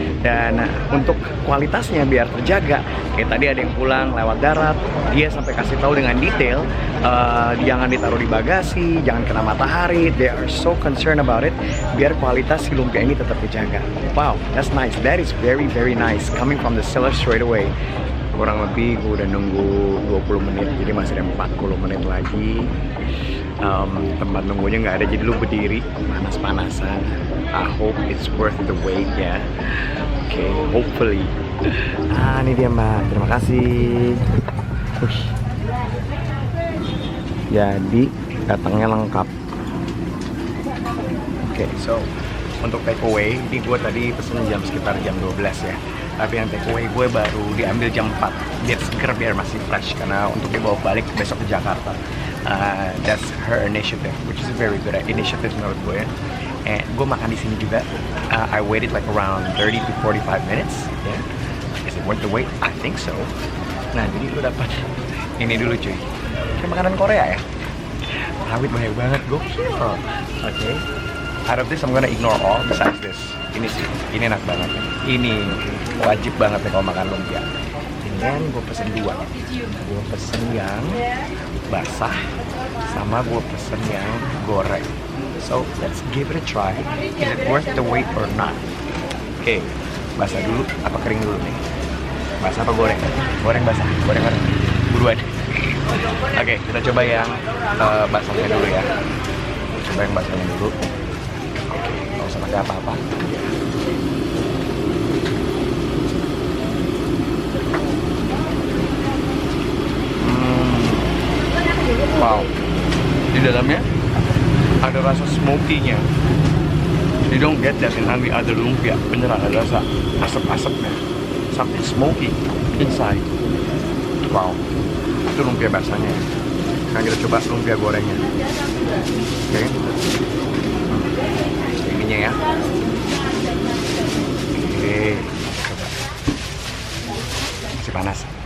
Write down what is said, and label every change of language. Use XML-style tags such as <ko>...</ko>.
<id>Dan untuk kualitasnya biar terjaga, kayak tadi ada yang pulang lewat darat, dia sampai kasih tahu dengan detail, jangan ditaruh di bagasi, jangan kena matahari.</id> <en>They are so concerned about it,</en> <id>biar kualitas si lumpia ini tetap dijaga.</id> <en>Wow, that's nice. That is very nice coming from the seller straight away.</en> <id>Kurang lebih gue udah nunggu 20 menit, jadi masih ada 40 menit lagi. Tempat nunggunya nggak ada, jadi lu berdiri panas-panasan.</id> <en>I hope it's worth the wait</en> <id>ya. Oke, hopefully. Ini dia Mbak, terima kasih. Jadi datangnya lengkap. Oke, so untuk take away, ini gue tadi pesen sekitar jam 12 ya. Tapi yang take away gue baru diambil jam 4. Biar seger, biar masih fresh. Karena untuk dibawa balik besok ke Jakarta.</id> <en>That's her initiative, which is a very good initiative</en> <id>menurut gue ya.</id> <en>And</en> <id>gue makan di sini juga.</id> <en>I waited like around 30 to 45 minutes. Yeah. Is it worth the wait? I think so.</en> <id>Nah, jadi gue dapat ini dulu cuy. Kayak makanan Korea ya. Rawit banyak banget, gokil. Oke.</id> <en>Out of this, I'm gonna ignore all besides this.</en> <id>Ini sih, ini enak banget. Ini wajib banget ya kalau makan lumpia. Ini kan gue pesen 2. Gue pesen yang basah, sama gue pesen yang goreng.</id> <en>So, let's give it a try. Is it worth the wait or not?</en> <id>Oke, basah dulu, apa kering dulu nih? Basah apa goreng? Goreng basah, goreng buruan. Oke, kita coba yang basahnya dulu ya. Coba yang basahnya dulu. Oke, nggak usah pakai apa-apa. Wow, di dalamnya ada rasa smoky-nya.</id> <en>You don't get that in any other lumpia.</en> <id>Beneran ada rasa asap-asapnya.</id> <en>Something smoky inside.</en> <id>Wow, itu lumpia basahnya. Nah, kita coba lumpia gorengnya. Oke. Ininya ya. Oke, coba. Masih panas.</id>